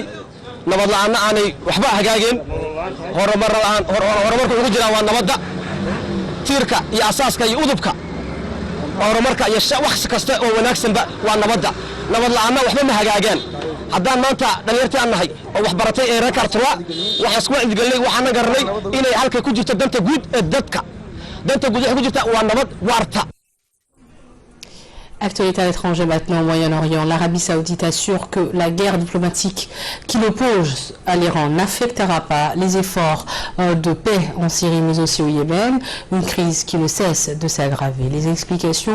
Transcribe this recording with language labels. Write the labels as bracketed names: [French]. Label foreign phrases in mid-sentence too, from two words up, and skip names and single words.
[Somali] nabad la'aanna aanay waxba hagaageen horumarka ugu jiraan waa nabadda tiirka iyo asaaska iyo udubka horumarka iyo wax kasta oo wanaagsanba waa nabadda nabad la'aanna waxba ma hagaagaan haddaan maanta dhalinyartii aan nahay oo wax baratay ee reer Kaartwa waxaan isku wacyigelinay waxaan garanay inay halkay ku jirto danta guud ee dadka danta guud waxay ku jirta waa nabad waarta. [French] Actualité à l'étranger maintenant au Moyen-Orient. L'Arabie Saoudite assure que la guerre diplomatique qui l'oppose à l'Iran n'affectera pas les efforts de paix en Syrie mais aussi au Yémen, une crise qui ne cesse de s'aggraver.